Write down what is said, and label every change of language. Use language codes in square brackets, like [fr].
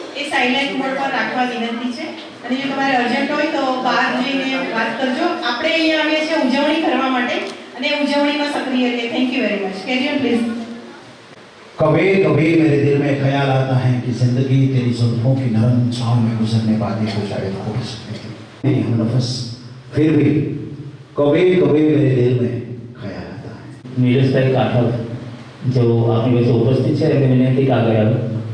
[gu] Silent mode पर રાખવા વિનંતી છે અને જો તમારે અર્જન્ટ હોય તો બહાર જઈને વાત કરજો। આપણે અહીંયા આવીએ છીએ ઉજવણી કરવા માટે અને ઉજવણીમાં સક્રિય રહીએ। [en] Thank you very much. Carry on please. [hi] कभी कभी मेरे दिल में ख्याल आता है कि जिंदगी तेरी जुल्फों की नरम छांव में गुजरने पाती तो शायद हो सकती थी। नहीं हम नफस फिर भी कभी कभी मेरे दिल में ख्याल आता है। [gu] નીરજભાઈ કાઠોડ जो આપણી વચ્ચે ઉપસ્થિત છે એમને વિનંતી કે આગળ આવે।